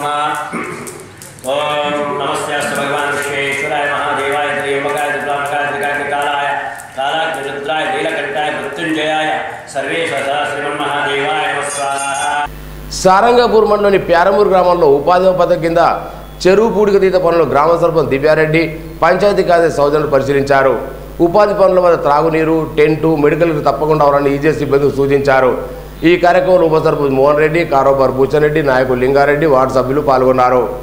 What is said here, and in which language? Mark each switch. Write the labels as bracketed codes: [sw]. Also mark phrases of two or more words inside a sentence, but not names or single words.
[sa] ओम नमस्ते भगवान विश्वेश्वराय महादेवाय त्र्यंबकाय दुर्गामकाय त्रिकालाय कालाग्निरुद्राय नीलकंठाय मृत्युंजयाय सर्वेश्वरा श्रीमन्महादेवाय नमः स्वाहा. [te] సారంగపూర్ మండలంలోని ప్యారమూరు గ్రామంలో ఉపాధి పథకం కింద చెరువు పూడికతీత పనులు గ్రామ సర్పంచ్ దివ్యారెడ్డి, పంచాయతీ కార్యదర్శి సౌజన్యులు పరిశీలించారు. ఉపాధి పనుల వద్ద త్రాగునీరు, టెంటు, మెడికల్ తప్పకుండా అవరాన్ని ఈజే సిబ్బందికి సూచించారు. ఈ కార్యక్రమంలో ఉప సర్పంచ్ మోహన్ రెడ్డి, కారోబార్ భూచన్ నాయకులు లింగారెడ్డి, వార్డు సభ్యులు పాల్గొన్నారు.